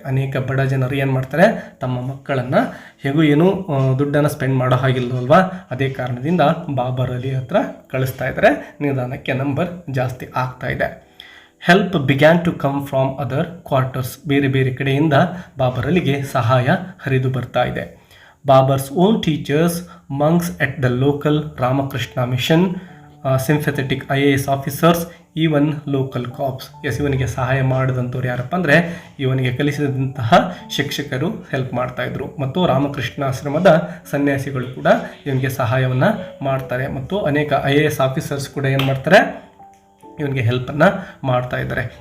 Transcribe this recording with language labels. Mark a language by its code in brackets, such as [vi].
[kn] ಅನೇಕ ಬಡ ಜನರು ಏನು ಮಾಡ್ತಾರೆ, ತಮ್ಮ ಮಕ್ಕಳನ್ನು ಹೇಗೂ ಏನೂ ದುಡ್ಡನ್ನು ಸ್ಪೆಂಡ್ ಮಾಡೋ ಹಾಗಿಲ್ಲವಲ್ವಾ, ಅದೇ ಕಾರಣದಿಂದ ಬಾಬರ್ ಅಲಿ ಹತ್ರ ಕಳಿಸ್ತಾ ಇದ್ದಾರೆ. ನಿಧಾನಕ್ಕೆ ನಂಬರ್ ಜಾಸ್ತಿ ಆಗ್ತಾ ಇದೆ. [en] Help began to come from other quarters. [kn] ಬೇರೆ ಬೇರೆ ಕಡೆಯಿಂದ ಬಾಬರ್ ಅಲಿಗೆ ಸಹಾಯ ಹರಿದು ಬರ್ತಾ ಇದೆ. [en] Babar's own teachers, monks at the local Ramakrishna mission, sympathetic IAS officers, even local cops. [kn] ಇವನಿಗೆ ಸಹಾಯ ಮಾಡಿದಂಥವ್ರು ಯಾರಪ್ಪ ಅಂದರೆ ಇವನಿಗೆ ಕಲಿಸಿದಂತಹ ಶಿಕ್ಷಕರು ಹೆಲ್ಪ್ ಮಾಡ್ತಾಯಿದ್ರು, ಮತ್ತು ರಾಮಕೃಷ್ಣಾಶ್ರಮದ ಸನ್ಯಾಸಿಗಳು ಕೂಡ ಇವನಿಗೆ ಸಹಾಯವನ್ನು ಮಾಡ್ತಾರೆ, ಮತ್ತು ಅನೇಕ IAS ಆಫೀಸರ್ಸ್ ಕೂಡ ಏನು ಮಾಡ್ತಾರೆ, ಇವನಿಗೆ ಹೆಲ್ಪನ್ನು ಮಾಡ್ತಾ ಇದ್ದಾರೆ.